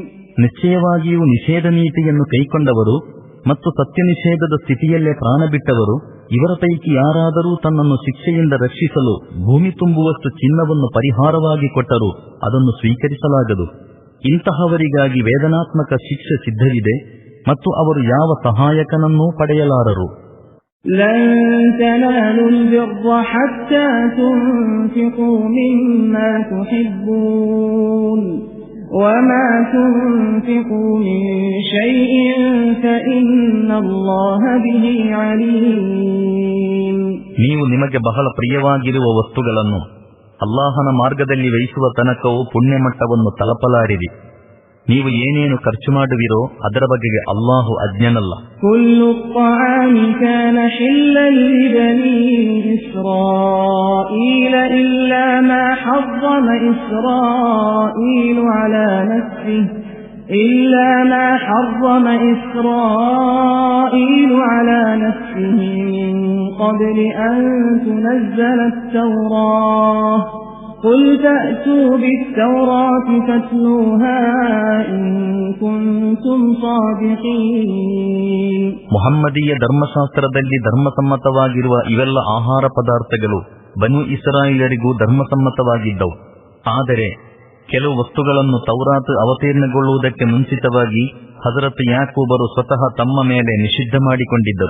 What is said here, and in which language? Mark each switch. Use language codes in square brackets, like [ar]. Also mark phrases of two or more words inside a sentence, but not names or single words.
[kn] ನಿಶ್ಚಯವಾಗಿಯೂ ನಿಷೇಧ ನೀತಿಯನ್ನು ಕೈಕೊಂಡವರು ಮತ್ತು ಸತ್ಯ ನಿಷೇಧದ ಸ್ಥಿತಿಯಲ್ಲೇ ಪ್ರಾಣ ಬಿಟ್ಟವರು ಇವರ ಪೈಕಿ ಯಾರಾದರೂ ತನ್ನನ್ನು ಶಿಕ್ಷೆಯಿಂದ ರಕ್ಷಿಸಲು ಭೂಮಿ ತುಂಬುವಷ್ಟು ಚಿನ್ನವನ್ನು ಪರಿಹಾರವಾಗಿ ಕೊಟ್ಟರೂ ಅದನ್ನು ಸ್ವೀಕರಿಸಲಾಗದು. ಇಂತಹವರಿಗಾಗಿ ವೇದನಾತ್ಮಕ ಶಿಕ್ಷೆ ಸಿದ್ಧವಿದೆ ಮತ್ತು ಅವರು ಯಾವ ಸಹಾಯಕನನ್ನೂ ಪಡೆಯಲಾರರು. [ar] لن تنالوا البر حتى تنفقوا مما تحبون وما تنفقوا من شيء فإن الله به عليم. [kn] ನೀವು ನಿಮಗೆ ಬಹಳ ಪ್ರಿಯವಾಗಿರುವ ವಸ್ತುಗಳನ್ನು ಅಲ್ಲಾಹನ ಮಾರ್ಗದಲ್ಲಿ ವ್ಯಯಿಸುವ ತನಕವೂ ಪುಣ್ಯಮಟ್ಟವನ್ನು ತಲುಪಲಾರಿರಿ. ನೀವು ಏನೇನು ಖರ್ಚು ಮಾಡುವಿರೋ ಅದರ ಬಗೆಗೆ ಅಲ್ಲಾಹು ಅಜ್ಞನಲ್ಲ. [ar] كل الطعام كان حلا لبني إسرائيل إلا ما حرم إسرائيل على نفسه من قبل أن تنزل التوراة قل فأتوا بالتوراة فاتلوها إن كنتم صادقين. [kn] ಮುಹಮ್ಮದೀಯ ಧರ್ಮಶಾಸ್ತ್ರದಲ್ಲಿ ಧರ್ಮಸಮ್ಮತವಾಗಿರುವ ಇವೆಲ್ಲ ಆಹಾರ ಪದಾರ್ಥಗಳು ಬನು ಇಸ್ರಾಯೇಲರಿಗೂ ಧರ್ಮಸಮ್ಮತವಾಗಿದ್ದವು. ಆದರೆ ಕೆಲವು ವಸ್ತುಗಳನ್ನು ತೌರಾತ್ ಅವತೀರ್ಣಗೊಳ್ಳುವುದಕ್ಕೆ ಮುಂಚಿತವಾಗಿ ಹಜರತ್ ಯಾಕೂಬರು ಸ್ವತಃ ತಮ್ಮ ಮೇಲೆ ನಿಷಿದ್ಧ ಮಾಡಿಕೊಂಡಿದ್ದರು.